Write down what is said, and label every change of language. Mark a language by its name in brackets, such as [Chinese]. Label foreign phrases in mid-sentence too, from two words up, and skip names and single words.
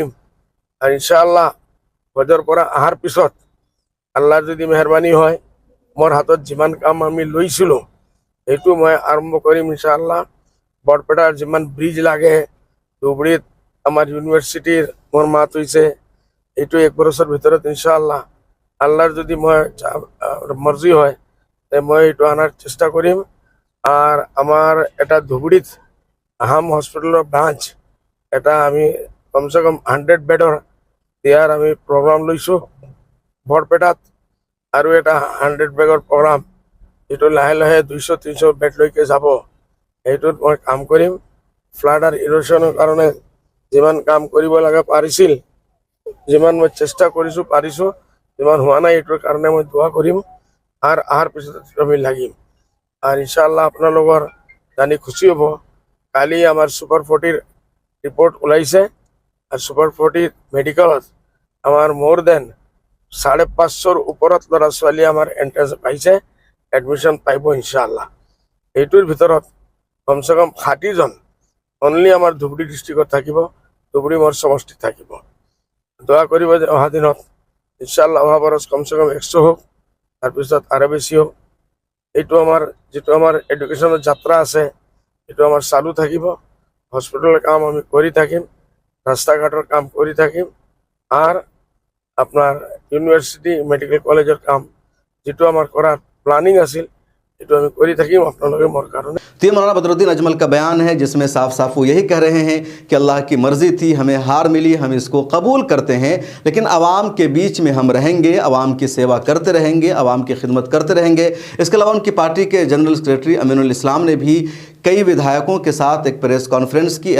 [Assamese] আৰু [Arabic] إن شاء الله [Assamese] হজৰ পৰা অহাৰ পিছত আল্লাহৰ যদি মেহৰবানী হয়, মোৰ হাতত যিমান কাম আমি লৈছিলোঁ সেইটো মই আৰম্ভ কৰিম [Arabic] إن شاء الله. [Assamese] বৰপেটাৰ যিমান ব্ৰিজ লাগে, ধুবুৰীত আমাৰ ইউনিভাৰ্চিটিৰ মোৰ মাত হৈছে, এইটো 1 বছৰৰ ভিতৰত [Arabic] إن شاء الله [Assamese] আল্লাহৰ যদি মই মৰ্জি হয় মই এইটো আনাৰ চেষ্টা কৰিম। আর আমার এটা ধুবুৰীত আহাম হস্পিটেলৰ ব্ৰাঞ্চ এটা আমি [Hindi] कम से कम [Assamese] 100 বেডৰ দিয়াৰ আমি প্ৰগ্ৰাম লৈছোঁ। বৰপেটাত আৰু এটা 100 বেডৰ প্ৰগ্ৰাম, এইটো লাহে লাহে 200-300 বেডলৈকে যাব। এইটোত মই কাম কৰিম। ফ্লাড আৰু ইৰোশ্যনৰ কাৰণে যিমান কাম কৰিব লাগে পাৰিছিল, যিমান মই চেষ্টা কৰিছোঁ পাৰিছোঁ, যিমান হোৱা নাই এইটোৰ কাৰণে মই দোৱা কৰিম আৰু অহাৰ পিছত আমি লাগিম। আর [Arabic] إن شاء الله [Assamese] আপনার জানি খুশি হব, কালি আমার সুপার 40 রিপোর্ট ওলাইছে আর সুপার 40 মেডিকেলত আমার মোর দেন 550 ওপৰত ল'ৰা ছোৱালী আমার এন্ট্রেন্স পাইছে, এডমিশন পাইব [Arabic] إن شاء الله. [Assamese] এইটোৰ ভিতৰত [Hindi] कम से कम [Assamese] 60 জন অনলি আমার ধুবুৰী ডিস্ট্রিক্টত থাকিব, ধুবুৰী মোৰ সমষ্টিত থাকিব। দোয়া কৰিব যে অহা দিনত [Arabic] إن شاء الله [Assamese] অহা বৰস [Hindi] कम से कम [Assamese] 100 হোক, তাৰপিছত আৰু বেছি হোক। এইটো আমাৰ যেটো আমাৰ এডুকেশ্যনৰ যাত্ৰা আছে এইটো আমাৰ চালু থাকিব। হস্পিটেলৰ কাম আমি কৰি থাকিম, ৰাস্তা ঘাটৰ কাম কৰি থাকিম, [Bangla] আর আপনার ইউনিভার্সিটি মেডিকেল কলেজের কাম যেটো আমার করার প্ল্যানিং আছিল [Assamese] এইটো আমি কৰি থাকিম আপোনালোকে মোৰ কাৰণে। [Hindi] तो ये मौलाना बदरुद्दीन अजमल का बयान है जिसमें साफ साफ वो यही कह रहे हैं कि अल्लाह की मर्ज़ी थी, हमें हार मिली, हम इसको कबूल करते हैं, लेकिन आवाम के बीच में हम रहेंगे, आवाम की सेवा करते रहेंगे, आवाम की खिदमत करते रहेंगे। इसके अलावा उनकी पार्टी के [English] general secretary [Hindi] अमीनुल इस्लाम ने भी कई विधायकों के साथ एक [English] press conference [Hindi] की।